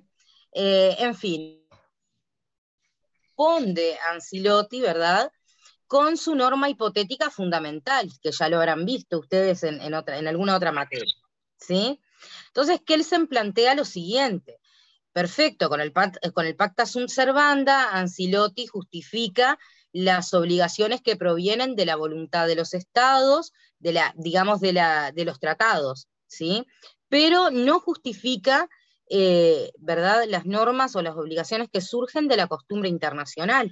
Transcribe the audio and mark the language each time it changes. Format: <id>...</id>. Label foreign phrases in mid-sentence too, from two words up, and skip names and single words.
<es>En fin. Responde Ancelotti, ¿verdad? Con su norma hipotética fundamental, que ya lo habrán visto ustedes en alguna otra materia, ¿sí? Entonces Kelsen plantea lo siguiente. Perfecto, con el</es> <la>pacta sunt servanda,</la> <es>Ancelotti justifica las obligaciones que provienen de la voluntad de los estados, digamos de los tratados, ¿sí? Pero no justifica, ¿verdad?, las normas o las obligaciones que surgen de la costumbre internacional.</es>